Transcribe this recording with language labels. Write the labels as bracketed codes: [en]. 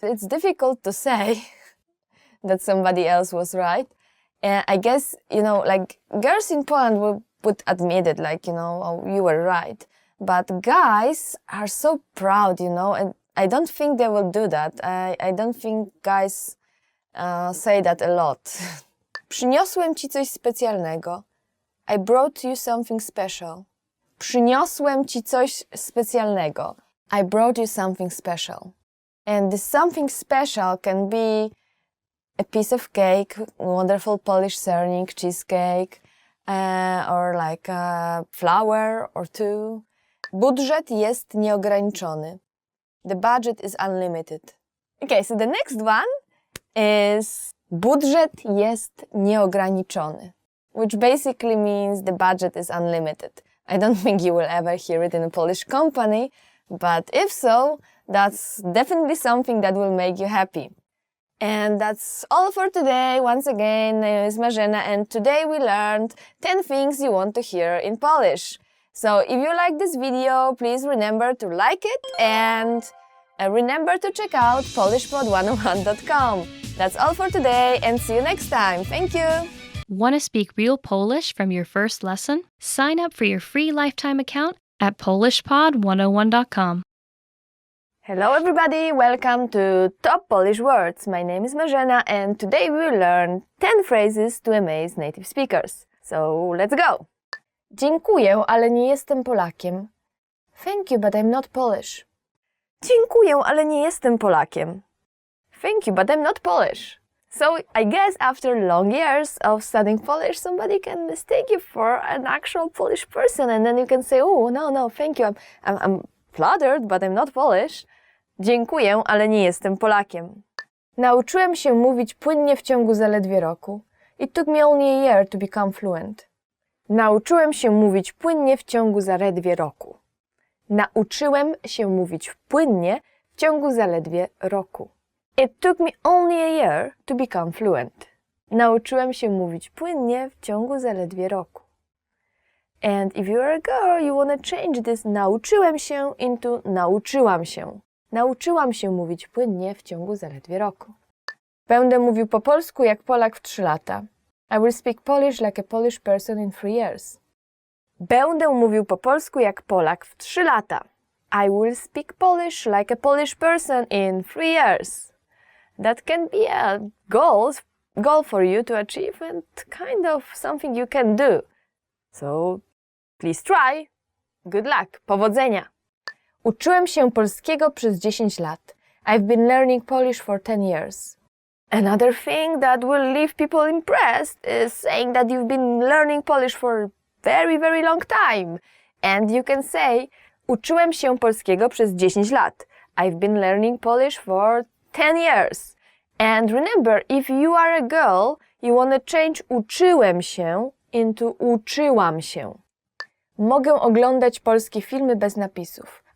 [en] It's difficult to say that somebody else was right. And I guess, girls in Poland would admit it, oh, you were right. But guys are so proud, and I don't think they will do that. I don't think guys say that a lot. [pl] Przyniosłem ci coś specjalnego. [en] I brought you something special. [pl] Przyniosłem ci coś specjalnego. [en] I brought you something special. And this something special can be a piece of cake, wonderful Polish sernink, cheesecake, or a flower or two. [pl] Budżet jest nieograniczony. [en] The budget is unlimited. Okay, so the next one is [pl] budżet jest nieograniczony, [en] which basically means the budget is unlimited. I don't think you will ever hear it in a Polish company, but if so, that's definitely something that will make you happy. And that's all for today. Once again, my name is Marzena, and today we learned 10 things you want to hear in Polish. So if you like this video, please remember to like it and remember to check out polishpod101.com. That's all for today, and see you next time. Thank you! Want to speak real Polish from your first lesson? Sign up for your free lifetime account at polishpod101.com. Hello everybody, welcome to Top Polish Words. My name is Marzena, and today we will learn 10 phrases to amaze native speakers. So let's go! [pl] Dziękuję, ale nie jestem Polakiem. [en] Thank you, but I'm not Polish. [pl] Dziękuję, ale nie jestem Polakiem. [en] Thank you, but I'm not Polish. So I guess after long years of studying Polish, somebody can mistake you for an actual Polish person, and then you can say, oh, no, thank you, I'm flattered, but I'm not Polish. [pl] Dziękuję, ale nie jestem Polakiem. Nauczyłem się mówić płynnie w ciągu zaledwie roku. [en] It took me only a year to become fluent. [pl] Nauczyłem się mówić płynnie w ciągu zaledwie roku. Nauczyłem się mówić płynnie w ciągu zaledwie roku. [en] It took me only a year to become fluent. [pl] Nauczyłem się mówić płynnie w ciągu zaledwie roku. [en] And if you're a girl, you want to change this [pl] nauczyłem się [en] into [pl] nauczyłam się. Nauczyłam się mówić płynnie w ciągu zaledwie roku. Będę mówił po polsku jak Polak w 3 lata. [en] I will speak Polish like a Polish person in 3 years. [pl] Będę mówił po polsku jak Polak w 3 lata. [en] I will speak Polish like a Polish person in 3 years. That can be a goal for you to achieve and kind of something you can do. So please try. Good luck. [pl] Powodzenia. Uczyłem się polskiego przez 10 lat. [en] I've been learning Polish for 10 years. Another thing that will leave people impressed is saying that you've been learning Polish for a very, very long time. And you can say, [pl] uczyłem się polskiego przez 10 lat. [en] I've been learning Polish for 10 years. And remember, if you are a girl, you want to change [pl] uczyłem się [en] into [pl] uczyłam się. Mogę oglądać polskie filmy bez napisów.